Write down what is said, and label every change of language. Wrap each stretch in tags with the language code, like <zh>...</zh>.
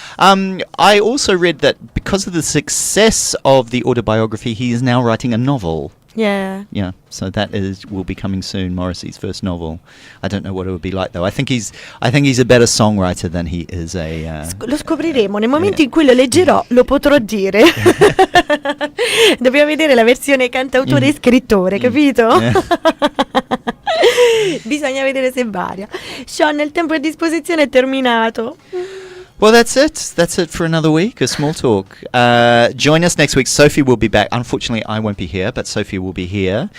<en>I also read that because of the success of the autobiography, he is now writing a novel. Yeah. Yeah, so that will be coming soon, Morrissey's first novel. I don't know what it would be like though. I think he's a better songwriter than he is a</en> <it>Lo scopriremo nel momento in cui lo leggerò, lo potrò dire. Dobbiamo vedere la versione cantautore e scrittore, capito? Bisogna vedere se varia. Sean, il tempo a disposizione è terminato.</it> <en>Well, that's it. That's it for another week of Small Talk. Join us next week. Sophie will be back. Unfortunately, I won't be here, but Sophie will be here.</en>